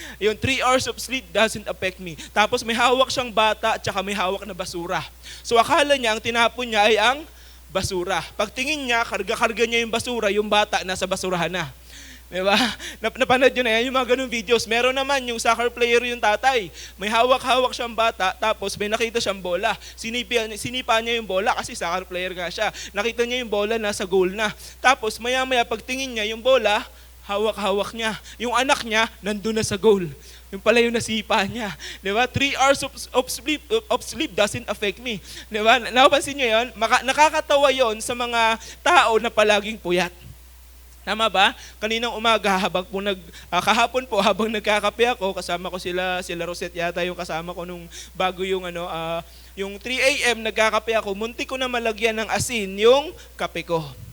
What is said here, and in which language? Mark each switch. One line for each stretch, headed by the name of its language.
Filipino: Yung
English: 3 hours of sleep doesn't affect me.
Filipino: Tapos may hawak siyang bata at saka may hawak na basura. So akala niya, ang tinapon niya ay ang basura. Pagtingin niya, karga-karga niya yung basura, yung bata nasa basurahan na. Diba? Napanood nyo na yan, yung mga ganun videos. Meron naman yung soccer player yung tatay. May hawak-hawak siyang bata, tapos may nakita siyang bola. Sinipa niya yung bola kasi soccer player nga siya. Nakita niya yung bola, nasa goal na. Tapos maya-maya pagtingin niya, yung bola, hawak-hawak niya. Yung anak niya, nandun na sa goal. Yung pala yung nasipa niya. Diba?
English: 3 hours of sleep doesn't affect me.
Filipino: Diba? Napansin niyo yun? Nakakatawa yon sa mga tao na palaging puyat. Tama ba? Kaninang umaga, kahapon po, habang nagkakape ako, kasama ko sila Rosette yata yung kasama ko nung bago yung yung 3 a.m. nagkakape ako, muntik ko na malagyan ng asin yung kape ko.